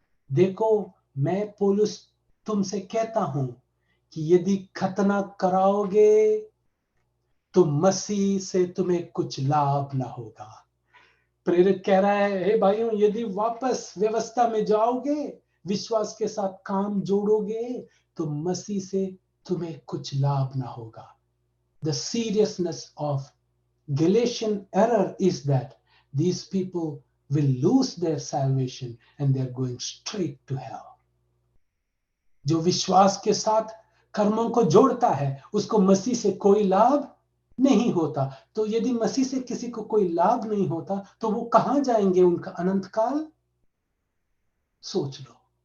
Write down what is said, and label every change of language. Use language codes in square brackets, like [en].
[hi] देखो, मैं पौलुस तुमसे कहता हूं कि यदि खतना कराओगे तो मसीह से तुम्हें कुछ लाभ ना होगा। प्रेरित कह रहा है, हे भाइयों, यदि वापस व्यवस्था में जाओगे, विश्वास के साथ काम जोड़ोगे, तो मसीह से तुम्हें कुछ लाभ ना होगा। [en] The seriousness of Galatian error is that these people will lose their salvation and they are going straight to hell. [hi] जो विश्वास के साथ कर्मों को जोड़ता है उसको मसीह से कोई लाभ नहीं होता। तो यदि मसीह से किसी को कोई लाभ नहीं होता तो वो कहां जाएंगे उनका अनंत काल? सोच लो।